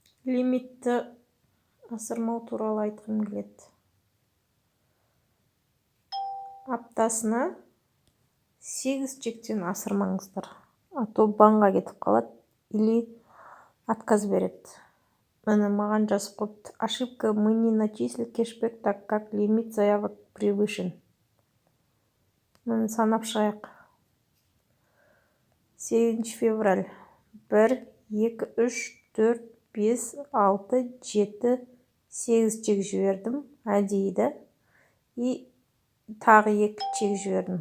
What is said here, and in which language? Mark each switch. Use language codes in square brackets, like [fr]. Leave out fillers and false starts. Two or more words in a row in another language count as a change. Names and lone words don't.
[kk] лимитті асырмау туралы айтқым келеді. Аптасына 8 чектен асырмаңыздар, [ru] а то [kk] банға кетіп қалады [ru] или отказ [kk] береді. Міне маған жазып қойыпты: [ru] ошибка, мы не начислили кэшбэк, так как лимит заявок превышен. [kk] Міне санап шығайық. 8 февраль 1, 2, 3, 4, 5, 6, 7, 8 чек жібердім әдейі, и тағы 2 чек жібердім.